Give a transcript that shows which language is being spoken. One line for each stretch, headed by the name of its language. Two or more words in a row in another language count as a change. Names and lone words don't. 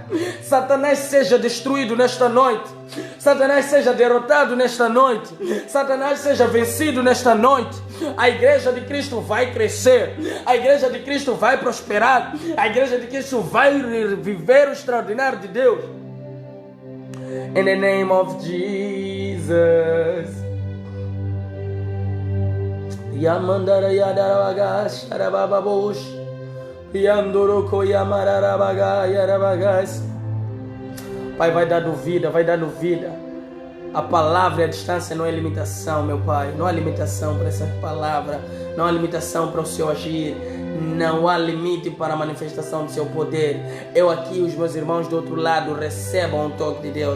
Portuguese: Satanás seja destruído nesta noite. Satanás seja derrotado nesta noite. Satanás seja vencido nesta noite. A igreja de Cristo vai crescer. A igreja de Cristo vai prosperar. A igreja de Cristo vai viver o extraordinário de Deus.
English: In the name of Jesus. Yamandara yadaravagas arabababos. Yandoroko yamararabaga yaravagas.
Portuguese: Pai, vai dando vida, vai dando vida. A palavra e a distância não é limitação, meu Pai. Não há limitação para essa palavra. Não há limitação para o seu agir. Não há limite para a manifestação do seu poder. Eu aqui, os meus irmãos do outro lado, recebam o toque de Deus.